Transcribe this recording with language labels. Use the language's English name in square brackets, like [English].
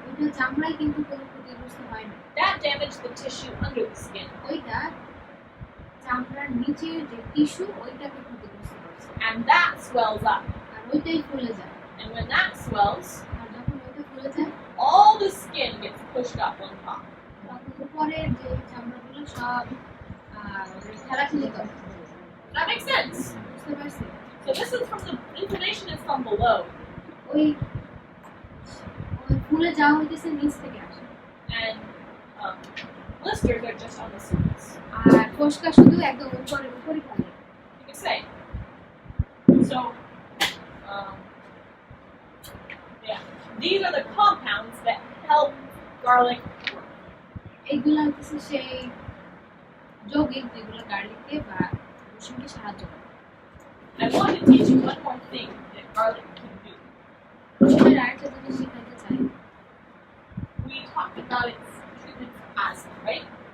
[Bangla] ওইটা চামড়ায় কিন্তু কোনো ক্ষতিগ্রস্ত হয় না [English] That damaged the tissue under the skin. [Bangla] ওইটা চামড়ার নিচের যে টিস্যু ওইটাকে ক্ষতিগ্রস্ত করছে [English] And that swells up. [Bangla] আর ওইটাই ফুলে যায় [English] And when that swells, [Bangla] আর যখন ওইটা ফুলে যায় [English] all the skin gets pushed up on top. [Bangla] তখন উপরের যে চামড়াগুলো সব খেলাখেলি করে [English] Does that make sense? [Bangla] বুঝতে পারছি [English] So this is from the inflammation is from below. [Bangla] ওই ফুলে যাওয়া হইতেছে নিচ থেকে আসে, [English] and blisters are just on the surface. [Bangla] আর ফোসকা শুধু একদম উপরে থাকে। [English] You can say. So, um, yeah, these are the compounds that help garlic work. [Bangla] এইগুলো হচ্ছে সেই যৌগিক যেগুলো গার্লিককে বা রসুনকে সাহায্য করে। [English] I want to teach you one more thing that garlic can do. [Bangla] রসুনের আরেকটা জিনিস শেখাতে চাই। [English] We talked about its treatment for asthma, right?